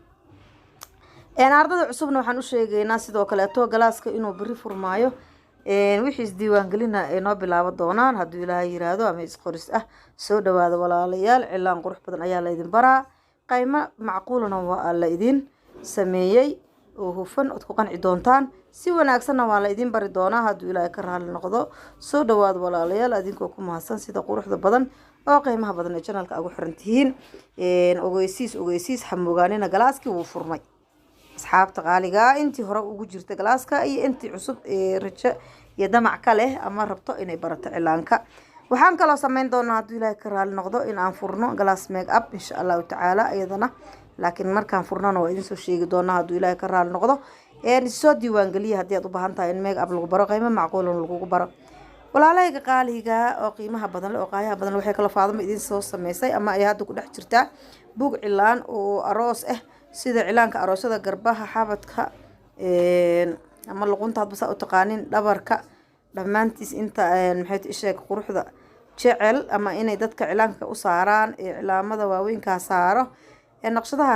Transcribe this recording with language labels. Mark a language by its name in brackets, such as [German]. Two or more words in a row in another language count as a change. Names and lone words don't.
[Somali] ardayda cusubna waxaan u sheegaynaa sidoo kaleeto galaaska inuu bari furmaayo wixii isdiiwaan gelina ay noo bilaabo doonaan hadduu Ilaahay yiraahdo ama isqoris soo dhawaada walaalayaal cilaan qurux badan ayaa la idin baraa qiimo macquulna waa la idin sameeyay oo hufan oo ku qanci doontaan si wanaagsanna waa la idin bari doonaa hadduu Ilaahay ka raali noqdo soo dhawaada walaalayaal adinkoo ku mahadsan sida quruxda badan oo qiimaha badan ee channelka ugu xiran tihiin ogeysiis xamuugaanina galaaskii wuu furmay asxaabta qaaliga intii hore ugu jirta galaaska iyo intii cusub rajo iyo damac kale ama rabto inay barato cilaanka waxaan kala sameyn doonaa hadduu Ilaahay ka raali noqdo in aan furno galaas [English] make up [Arabic] إن شاء الله تعالى [Somali] iyadana laakiin markaan furnana waa idin soo sheegi doonaa hadduu Ilaahay ka raali noqdo soo diiwaan geliya haddii aad u baahan tahay in [English] make up [Somali] lagu baro qiimo macquul lagu baro walaalahayga qaaliga oo qiimaha badan oo qaayaha badan waxay kala Faadmo idin soo sameysay ama ay hadda ku dhex jirtaa buug cilaan oo aroos sida cilaanka aroosada garbaha xabadka ama luqunta hadba u taqaanin dhabarka dhamaantiis inta maxay sheeg quruxda jecel ama inay dadka cilaanka u saaraan cilaamada waaweynka saaro naqshadaha